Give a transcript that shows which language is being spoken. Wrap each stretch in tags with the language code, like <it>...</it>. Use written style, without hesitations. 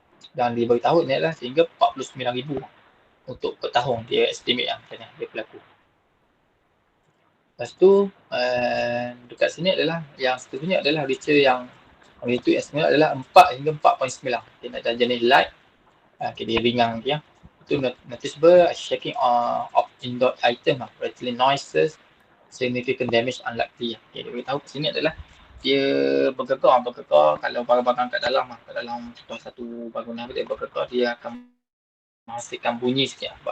<ms>Dan dia beritahu ni adalah sehingga 49,000 untuk per tahun dia estimate macam dia berlaku. Lepas tu dekat sini adalah yang seterusnya adalah Richter yang magnitude estimate adalah 4 hingga 4.9. Dia nak jenis light. Dia ringan dia.</ms> <en>Itu noticeable shaking of indoor item, rattling noises, significant damage unlikely.</en> <ms>Dia beritahu kat sini adalah dia bergegar kalau barang-barang kat dalam satu bangunan dia bergegar, dia akan menghasilkan bunyi sikit.</ms>